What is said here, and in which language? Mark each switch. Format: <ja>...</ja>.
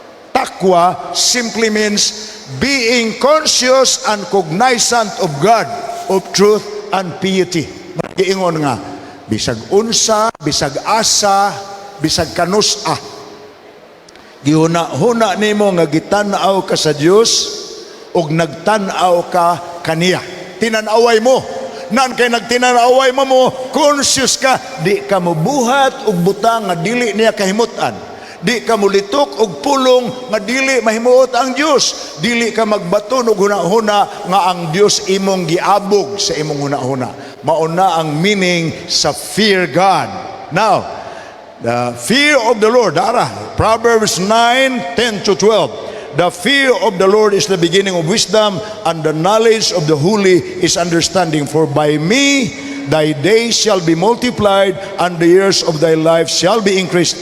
<en>Takwa simply means being conscious and cognizant of God, of truth and piety.</en> <ceb>Giingon nga, bisag unsa, bisag asa, bisag kanusa, gihuna-huna nimo nga gitan-aw ka sa Dios ug nagtan-aw ka kaniya. Tinan-away mo. Nan kay nagtinan-away mo, conscious ka, di ka mobuhat og butang nga dili niya kahimutan. Di ka mulitok og pulong nga dili mahimuot ang Dios. Dili ka magbaton og hunahuna nga ang Dios imong giabog sa imong hunahuna. Mao na ang meaning sa</ceb> <en>fear God. Now, the fear of the Lord, Proverbs 9:10 to 12. The fear of the Lord is the beginning of wisdom, and the knowledge of the holy is understanding. For by me thy days shall be multiplied, and the years of thy life shall be increased.</en>